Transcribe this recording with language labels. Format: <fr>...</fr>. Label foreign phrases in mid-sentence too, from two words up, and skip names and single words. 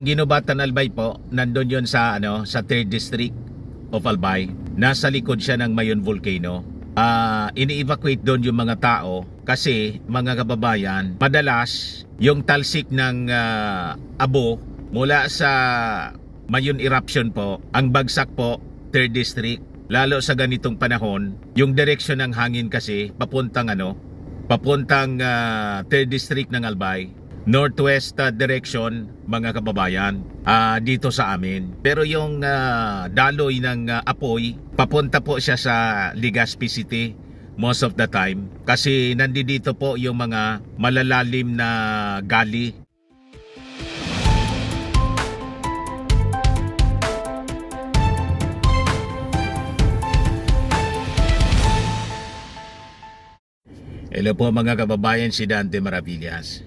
<tl>Ginubatan Albay po, nandun yon sa sa 3rd District of Albay. Nasa likod siya ng Mayon Volcano. Ini-evacuate doon yung mga tao kasi mga kababayan, madalas yung talsik ng abo mula sa Mayon eruption po, ang bagsak po 3rd District. Lalo sa ganitong panahon, yung direksyon ng hangin kasi papuntang 3rd District ng Albay,</tl> <en>northwest direction</en> <tl>mga kababayan, dito sa amin. Pero yung daloy ng apoy, papunta po siya sa Legazpi City</tl> <en>most of the time</en> <tl>kasi nandito po yung mga malalalim na gali. Hello po mga kababayan, si Dante Maravillas.</tl>